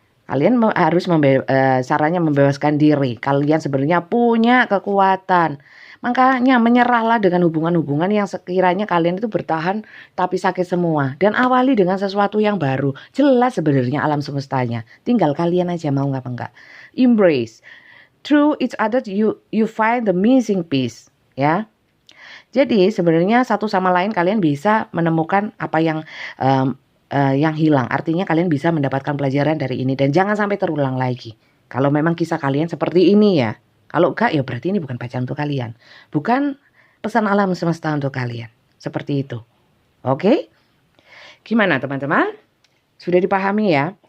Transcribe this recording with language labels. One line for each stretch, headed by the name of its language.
Indonesian: Kalian harus caranya membebaskan diri. Kalian sebenarnya punya kekuatan. Makanya menyerahlah dengan hubungan-hubungan yang sekiranya kalian itu bertahan tapi sakit semua. Dan awali dengan sesuatu yang baru. Jelas sebenarnya alam semestanya. Tinggal kalian aja mau nggak enggak. Embrace.
English: Through each other you find the missing piece.
Indonesian: Ya. Jadi sebenarnya satu sama lain kalian bisa menemukan apa yang hilang. Artinya kalian bisa mendapatkan pelajaran dari ini. Dan jangan sampai terulang lagi. Kalau memang kisah kalian seperti ini ya. Kalau enggak ya berarti ini bukan bacaan untuk kalian. Bukan pesan alam semesta untuk kalian. Seperti itu. Oke? Gimana teman-teman? Sudah dipahami ya?